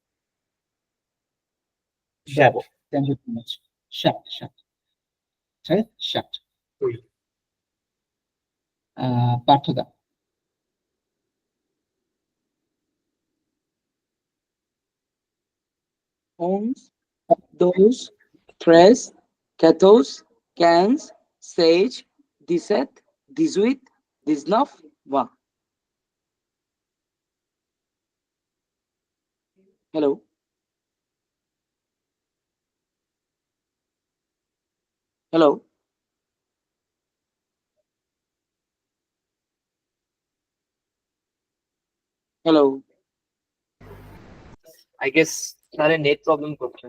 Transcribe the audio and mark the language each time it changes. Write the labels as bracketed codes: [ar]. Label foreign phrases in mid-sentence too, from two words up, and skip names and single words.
[en] Bravo. chef, Thank you so much. Shut, shut. Right? Shut. [bn] tui, পার্থদা। Ons, [es] dos, tres, [fr] quatorze, quinze, seize, 17, 18, 19, 20. [en] Hello. Hello. Hello. I guess [bn] তাহলে [en] net problem [bn] করছে।